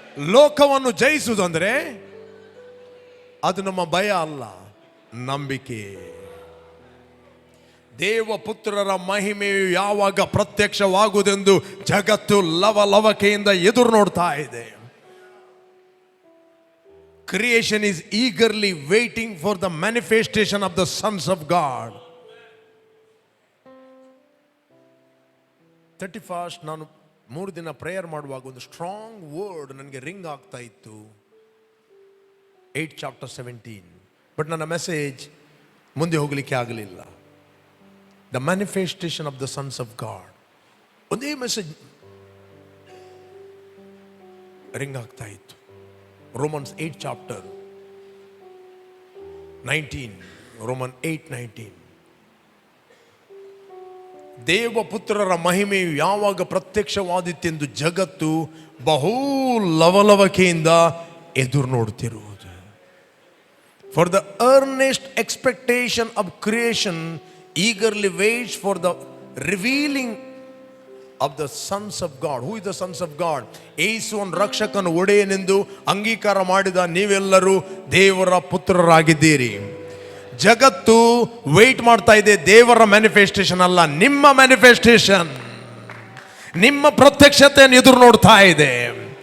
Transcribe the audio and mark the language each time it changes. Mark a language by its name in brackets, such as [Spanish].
[Kannada] ಲೋಕವನ್ನು ಜಯಿಸುವುದಂದ್ರೆ ಅದು ನಮ್ಮ ಭಯ ಅಲ್ಲ, ನಂಬಿಕೆ. ದೇವಪುತ್ರರ ಮಹಿಮೆಯು ಯಾವಾಗ ಪ್ರತ್ಯಕ್ಷವಾಗುವುದೆಂದು ಜಗತ್ತು ಲವಲವಿಕೆಯಿಂದ ಎದುರು ನೋಡ್ತಾ ಇದೆ. [English] Creation is eagerly waiting for the manifestation of the sons of God. [Kannada] 31st ನಾನು 3 ದಿನ ಪ್ರೇಯರ್ ಮಾಡುವಾಗ ಒಂದು ಸ್ಟ್ರಾಂಗ್ ವರ್ಡ್ ನನಗೆ ರಿಂಗ್ ಆಗ್ತಾ ಇತ್ತು. [English] 8 chapter 17. [Kannada] ಬಟ್ ನನ್ನ ಮೆಸೇಜ್ ಮುಂದೆ ಹೋಗಲಿಕ್ಕೆ ಆಗಲಿಲ್ಲ. [English] the manifestation of the sons of God, [Kannada] ಒಂದೇ ಮೆಸೇಜ್ ರಿಂಗ್ ಆಗ್ತಾ ಇತ್ತು. [English] Romans 8 chapter 19. Romans 8:19. [Kannada] ದೇವಪುತ್ರರ ಮಹಿಮೆಯು ಯಾವಾಗ ಪ್ರತ್ಯಕ್ಷವಾದಿತ್ತೆಂದು ಜಗತ್ತು ಬಹು ಲವಲವಿಕೆಯಿಂದ ಎದುರು ನೋಡುತ್ತಿರುವುದು. [English] For the earnest expectation of creation eagerly waits for the revealing of the sons of God. Who is the sons of God? [Kannada] ಯೇಸುವನ್ನು ರಕ್ಷಕನು ಒಡೆಯನೆಂದು ಅಂಗೀಕಾರ ಮಾಡಿದ ನೀವೆಲ್ಲರೂ ದೇವರ ಪುತ್ರರಾಗಿದ್ದೀರಿ. ಜಗತ್ತು ವೇಟ್ ಮಾಡ್ತಾ ಇದೆ, ದೇವರ ಮ್ಯಾನಿಫೆಸ್ಟೇಷನ್ ಅಲ್ಲ, ನಿಮ್ಮ ಮ್ಯಾನಿಫೆಸ್ಟೇಷನ್, ನಿಮ್ಮ ಪ್ರತ್ಯಕ್ಷತೆಯನ್ನು ಎದುರು ನೋಡ್ತಾ ಇದೆ.